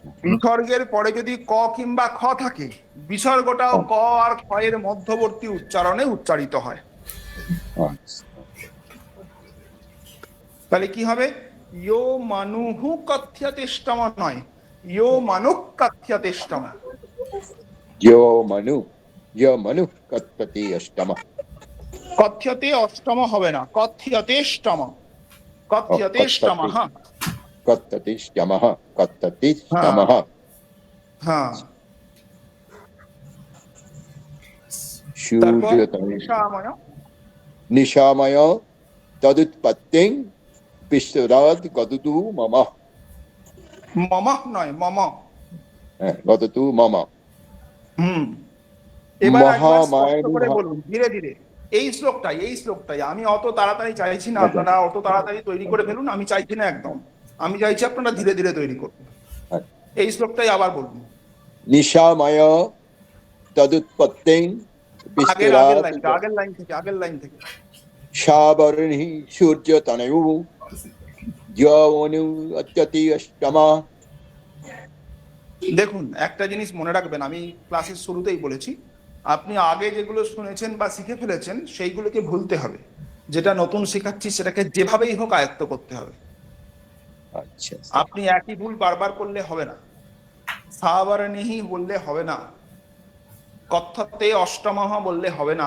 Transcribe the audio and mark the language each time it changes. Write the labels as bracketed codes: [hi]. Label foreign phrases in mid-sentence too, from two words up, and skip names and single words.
[bn] বিসর্গের পরে যদি ক কিংবা খ থাকে, বিসর্গটাও ক আর খ এর মধ্যবর্তী উচ্চারণে উচ্চারিত হয়। আচ্ছা। তাহলে কি হবে? [sa] ইয়ো মানুহু কথ্যতেষ্টম নয়, ইয়ো মানু কথ্যতেষ্টম। यो मनु कत्पति अष्टम। কথ্যতে অষ্টম [bn] হবে না, [sa] কথ্যতেষ্টম, কথ্যতেষ্টম। [bn] হ্যাঁ [sa] कत्ततिष्टमः कत्ततिष्टमः। [bn] হ্যাঁ। [sa] सूर्यतनय নিশাময়। निशामय तदुत्पत्तिं विस्तरात् गदतु मम। মম নয়, মম। गदतु मम। [bn] এবার একবার স্পষ্ট [sa] মহামায়ানুভাব। [bn] করে বলুন ধীরে ধীরে। এই শ্লোকটাই আমি অত তাড়াতাড়ি চাইছি না, আপনারা অত তাড়াতাড়ি তৈরি করে ফেলুন, আমি চাইছি না একদম। আমি চাইছি আপনারা ধীরে ধীরে তৈরি করুন। এই শ্লোকটাই আবার বলুন। [sa] निशामय तदुत्पत्तिं [bn] আগের [sa] विस्तरात् [bn] লাইন থেকে। [sa] सावर्णिः सूर्यतनयो यवनु अत्यति अष्टमा [bn] দেখুন, একটা জিনিস মনে রাখবেন, আমি ক্লাসের শুরুতেই বলেছি, আপনি আগে যেগুলো শুনেছেন বা শিখে ফেলেছেন সেইগুলোকে ভুলতে হবে। যেটা নতুন শেখাচ্ছি সেটাকে যেভাবেই হোক আয়ত্ত করতে হবে। আচ্ছা আপনি একই ভুল বারবার করলে হবে না, সাবরণিহি বললে হবে না, [sa] কথ্যতে অষ্টমহ [bn] বললে হবে না।